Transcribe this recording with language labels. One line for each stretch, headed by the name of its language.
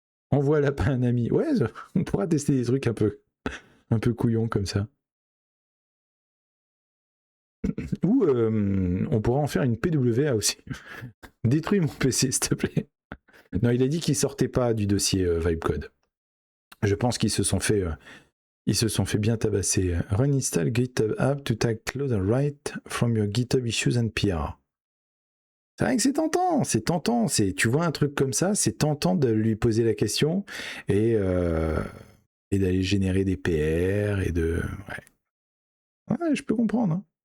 French: Envoie lapin à un ami. Ouais, on pourra tester des trucs un peu couillons comme ça. Ou on pourra en faire une PWA aussi. Détruis mon PC, s'il te plaît. Non, il a dit qu'il sortait pas du dossier Vibecode. Je pense qu'ils se sont fait bien tabasser.
English: Run install GitHub app to tag close and write from your GitHub issues and PR.
French: C'est vrai que c'est tentant. Tu vois un truc comme ça, c'est tentant de lui poser la question et d'aller générer des PR et de... Ouais, je peux comprendre. Hein.